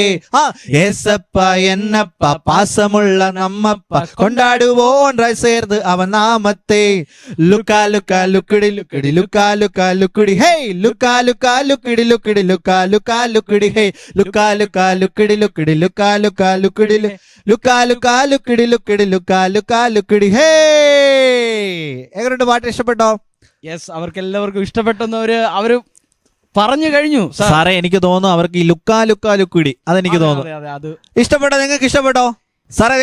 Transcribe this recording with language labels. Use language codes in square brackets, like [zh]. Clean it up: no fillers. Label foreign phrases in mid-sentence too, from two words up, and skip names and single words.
[ta] ஏசப்பா என்னப்பா பாசமுள்ள நம்மப்பா கொண்டாடுவோம் ஒன்றாய் சேர்ந்து அவன் நாமத்தே. லுக்கா லுக்கா லுக்குடி லுக்குடி லுக்கா லுக்கா லுக்குடி ஹே லுக்கா லுக்கா லுக்குடி லுக்குடி லுக்கா லுக்கா லுக்குடி ஹே லுக்கா லுக்கா லுக்குடி லுக்குடி லுக்கா லுக்கா லுக்குடி ലുക്കാ ലുക്കാ ലുക്കിടി ലുക്കിടി ലുക്കാ ലുക്കാ ലുക്കിടി ഹേ. [ml] എങ്ങനെയുണ്ട് പാട്ട്? ഇഷ്ടപ്പെട്ടോ? യെസ്, അവർക്ക് എല്ലാവർക്കും ഇഷ്ടപ്പെട്ടെന്ന് അവര് പറഞ്ഞു കഴിഞ്ഞു സാറേ. എനിക്ക് തോന്നുന്നു അവർക്ക് ഈ ലുക്കാ ലുക്കാ ലുക്കിടി അതെനിക്ക് തോന്നുന്നു അത് ഇഷ്ടപ്പെട്ടോ. നിങ്ങൾക്ക് ഇഷ്ടപ്പെട്ടോ സാറേ?